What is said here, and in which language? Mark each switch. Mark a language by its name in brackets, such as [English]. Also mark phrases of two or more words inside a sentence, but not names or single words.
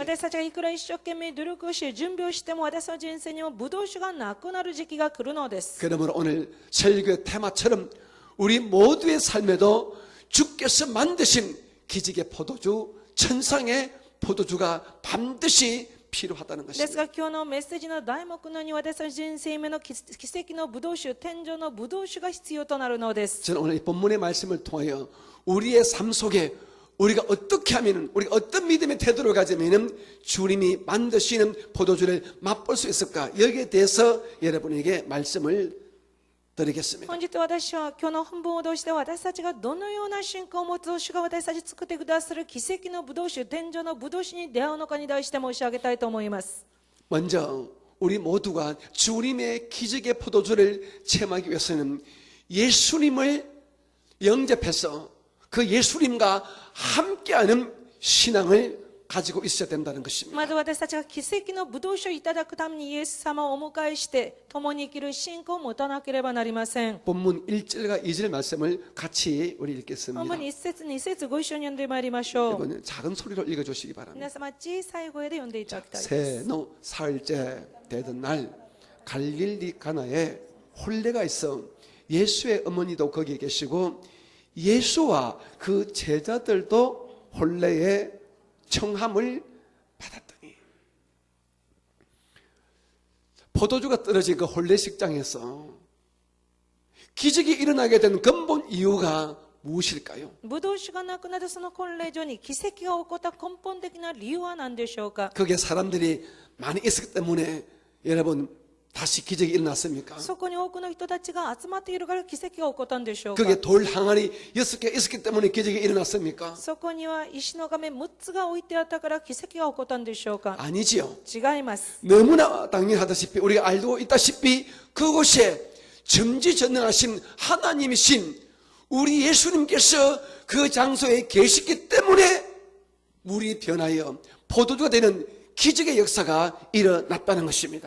[Japanese] 私たちがいくら一生懸命努力をし準備をしても、私の人生にもブドウ酒がなくなる時期が来るのです。 [Korean] 그러므로 오늘 설교의 테마처럼 우리 모두의 삶에도 주께서 만드신 기적의 포도주, 천상의 포도주가 반드시 필요하다는 [Japanese] です [Korean] 것입니다. [Japanese] が今日のメッセージの題目のように、私の人生目の奇跡のブドウ酒、天上のブドウ酒が必要となるのです。 [Korean] 저는 오늘 이 본문의 말씀을 통하여 우리의 삶 속에 우리가 어떻게 하면은, 우리가 어떤 믿음의 태도를 가지면은 주님이 만드시는 포도주를 맛볼 수 있을까? 여기에 대해서 여러분에게 말씀을 드리겠습니다. [Japanese] 本日私は今日の本文を通して、私たちがどのような信仰を持つ主が私たち作ってくださる奇跡のブドウ酒、天上のブドウ酒に出会うのかに対して申し上げたいと思います。 [Korean] 먼저 우리 모두가 주님의 기적의 포도주를 체험하기 위해서는 예수님을 영접해서 그 예수님과 함께하는 신앙을 가지고 있어야 된다는 것입니다. [Japanese] まず私たちが奇跡のブドウ酒をいただくためにイエス様をお迎えして共に生きる信仰を持たなければなりません。 [Korean] 본문 1절과 2절 말씀을 같이 우리 [Japanese] 本 [Korean] 읽겠습니다. [Japanese] 文に1節2節ご一緒に読んでまいりましょう。 [Korean] 이번엔 작은 소리로 읽어주시기 바랍니다. [Japanese] 皆様小さい声で読んでいただきたいです。 [Korean] 세노 사흘째 되던 날 갈릴리 가나에 혼례가 있어 예수의 어머니도 거기에 계시고 예수와 그 제자들도 혼례에 청함을 받았더니 포도주가 떨어진 그 혼례식장에서 기적이 일어나게 된 근본 이유가 무엇일까요? [Japanese] ブドウ酒がなくなるその婚礼所に奇跡が起こった根本的な理由は何でしょうか。 [Korean] 거기에 사람들이 많이 있었기 때문에 여러분 다시 기적이 일어났습니까? [Japanese] そこに多くの人たちが集まっているから奇跡が起こったんでしょうか。 [Korean] 거기에 돌 항아리 6개 있었기 때문에 기적이 일어났습니까? [Japanese] そこには石の亀6つが置いてあったから奇跡が起こったんでしょうか。 [Korean] 아니지요. [Japanese] 違います。 [Korean] 너무나 당연하다시피 우리가 알고 있다시피 그곳에 전지전능하신 하나님이신 우리 예수님께서 그 장소에 계시기 때문에 물이 변하여 포도주가 되는 기적의 역사가 일어났다는 것입니다.